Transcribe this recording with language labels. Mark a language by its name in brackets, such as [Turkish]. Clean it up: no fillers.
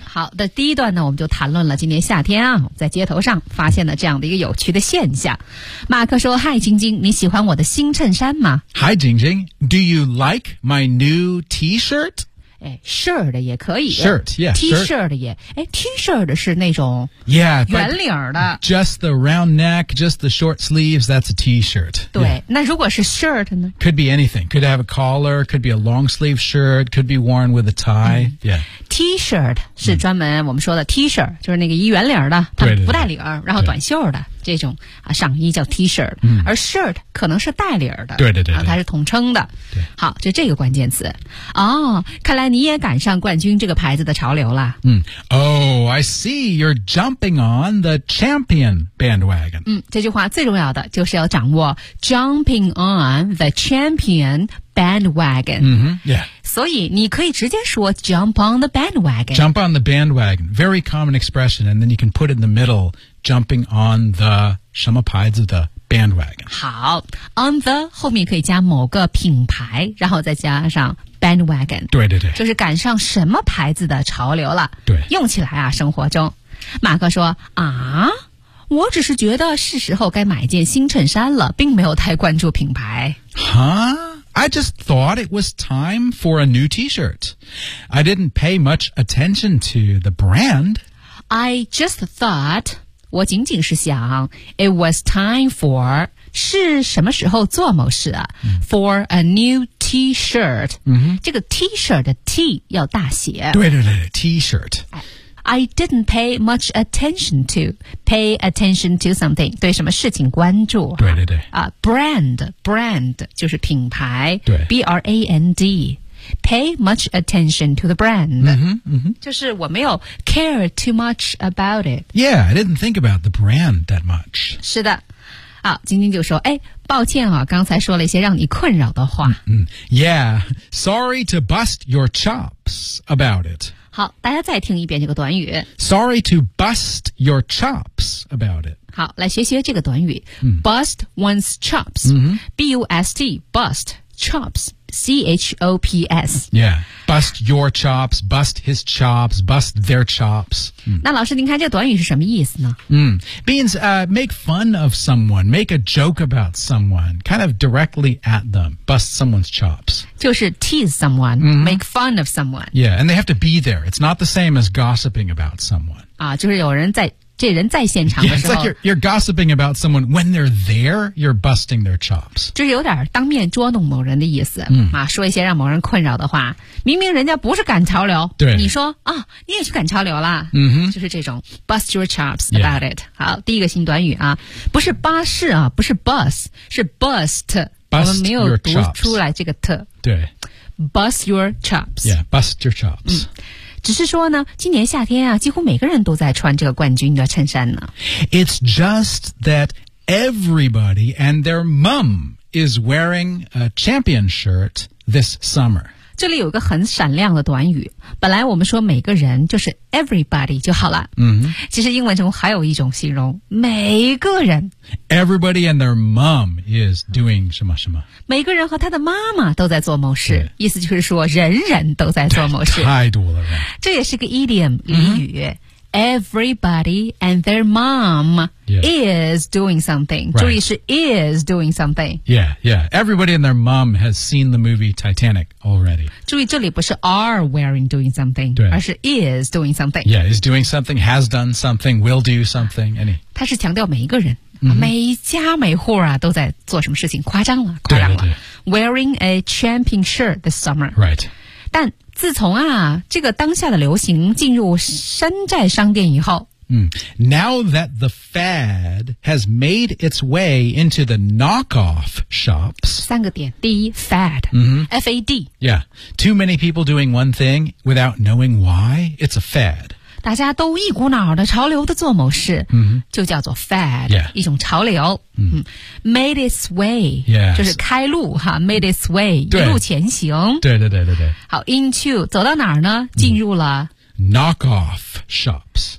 [Chinese] 好的，第一段呢，我们就谈论了今年夏天啊，在街头上发现了这样的一个有趣的现象。马克说 ,Hi, 晶晶，你喜欢我的新衬衫吗 [English] ?Hi, 晶晶 ,Do you like my new T-shirt? [Chinese] 哎 ,shirt 也可以。 [English] Shirt, yeah, [Chinese] T-shirt 也。哎 ,T-shirt 是那种。 [English] Yeah, [Chinese] 圆领的。 [English] Just the round neck, just the short sleeves, that's a T-shirt. [Chinese] 对、yeah. 那如果是 shirt 呢 [English] ?Could be anything. Could have a collar, could be a long sleeve shirt, could be worn with a tie.、Mm. Yeah. [Chinese] T-shirt 是专门我们说的 T-shirt、嗯、就是那个衣圆领的它不带领对对对然后短袖的这种、啊、上衣叫 T-shirt、嗯、而 shirt 可能是带领的对对 对, 对、啊、它是统称的对好就这个关键词哦看来你也赶上冠军这个牌子的潮流了 [English] 嗯 Oh, I see you're jumping on the champion bandwagon [Chinese] 嗯这句话最重要的就是要掌握 [English] jumping on the champion bandwagon 嗯哼 yeah [Chinese] 所以你可以直接说 jump on the bandwagon. [English] Jump on the bandwagon. Very common expression. And then you can put in the middle, jumping on the [Chinese] 什么牌子的 [English] bandwagon. [Chinese] 好 on the 后面可以加某个品牌然后再加上 bandwagon. 对对对。就是赶上什么牌子的潮流了。对。用起来啊生活中。马克说啊我只是觉得是时候该买一件新衬衫了并没有太关注品牌。 [English] 哈I just thought it was time for a new T-shirt. I didn't pay much attention to the brand. I just thought, [Chinese] 我仅仅是想 [English] it was time for, [Chinese] 是什么时候做某事啊、嗯、 [English] for a new T-shirt.、嗯、 [Chinese] 这个 T-shirt 的 T 要大写。对对对 T-shirt. [English] I didn't pay much attention to. Pay attention to something. [Chinese] 对什么事情关注。对对对。 Brand, brand, 就是品牌。对。 [English] B-R-A-N-D. Pay much attention to the brand. 嗯哼嗯哼。 [Chinese] 就是我没有 [English] care too much about it. Yeah, I didn't think about the brand that much. [Chinese] 是的。好晶晶就说哎抱歉啊刚才说了一些让你困扰的话。嗯。 [English] Yeah, sorry to bust your chops about it. [Chinese] 好大家再听一遍这个短语 [English] Sorry to bust your chops about it [Chinese] 好来学习这个短语、嗯、 [English] Bust one's chops、嗯、 B-U-S-T Bust chops C-H-O-P-S Yeah Bust your chops Bust his chops Bust their chops、 [Chinese] 嗯、那老师您看这个短语是什么意思呢、 [English] 嗯、Means、make fun of someone Make a joke about someone Kind of directly at them Bust someone's chops [Chinese] 就是 [English] tease someone,、 mm-hmm. make fun of someone. Yeah, and they have to be there. It's not the same as gossiping about someone. [Chinese] 啊，就是有人在，这人在现场的时候。 [English] Yeah, it's like you're gossiping about someone. When they're there, you're busting their chops. [Chinese] 就是有点当面捉弄某人的意思、 mm. 啊，说一些让某人困扰的话。明明人家不是赶潮流，对，你说啊、哦，你也去赶潮流了。嗯哼，就是这种 [English] bust your chops about、 yeah. [Chinese] it. 好，第一个新短语啊，不是巴士啊，不是 bus, 是 bust。 [English] Bust、 [Chinese] 我们没有读出来这个特对 [English] Bust your chops Yeah, bust your chops、嗯、 [Chinese] 只是说呢，今年夏天啊，几乎每个人都在穿这个冠军的衬衫呢。 [English] It's just that everybody and their mom is wearing a champion shirt this summer. [Chinese] 这里有一个很闪亮的短语，本来我们说每个人就是 everybody 就好了。嗯，其实英文中还有一种形容，每个人 [English] everybody and their mom is doing [Chinese] 什么什么，每个人和他的妈妈都在做某事，意思就是说人人都在做某事。太多了，这也是个 idiom 俚语、嗯， [English] Everybody and their mom、 yeah. is doing something.、 Right. [Chinese] 注意是 [English] is doing something. Yeah, yeah. Everybody and their mom has seen the movie Titanic already. [Chinese] 注意这里不是 [English] are wearing doing something, [Chinese] 而是 [English] is doing something. Yeah, is doing something, has done something, will do something. Any. [Chinese] 他是强调每一个人、mm-hmm. 每家每户啊都在做什么事情，夸张了，夸张了。对对对。 [English] Wearing a champion shirt this summer. Right. [Chinese] 但自从啊这个当下的流行进入山寨商店以后、 [English] 嗯、Now that the fad has made its way into the knockoff shops [Chinese] 三个点第一 fad、嗯、 [English] F-A-D Yeah, too many people doing one thing without knowing why, it's a fad [Chinese] 大家都一股脑的潮流的做某事、 mm-hmm. 就叫做 fad、 [English] yeah. [Chinese] 一种潮流、 mm-hmm. [English] made its way、 yes. [Chinese] 就是开路哈 [English] made its way [Chinese] 一路前行对对对对对好 into 走到哪儿呢进入了、mm-hmm. [English] Knock off shops.